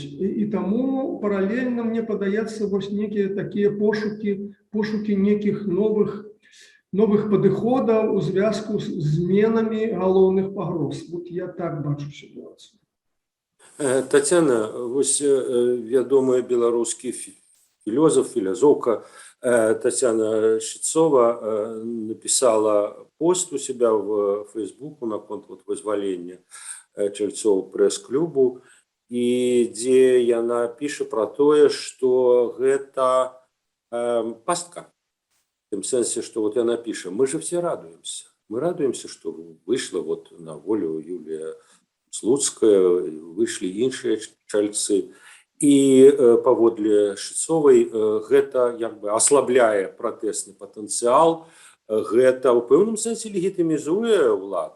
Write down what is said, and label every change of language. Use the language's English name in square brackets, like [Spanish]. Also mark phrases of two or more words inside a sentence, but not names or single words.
[Belarusian] І таму паралельна мне падаецца вось некія такія пошукі некіх новых падыходаў у звязку з зменамі галоўных пагроз. Вот я так бачу сітуацыю. Тацяна, вось вядомая беларускі філозофка Тацяна Шыцова [Russian] написала пост у себя в Фейсбуку [Belarusian] наконт вызвалення чальцоў прэс-клубу і дзе яна піша пра тое, што гэта пастка. В тым сэнсе, што вот яна піша: [Russian] мы же все радуемся. Мы радуемся, [Belarusian] што выйшла вот на волю Юлія Слуцкая, выйшлі іншыя чальцы. І паводле Шыцовай гэта як бы аслабляе пратэсны патэнцыял, гэта ў пэўным сэнсе легітымізуе ўладу.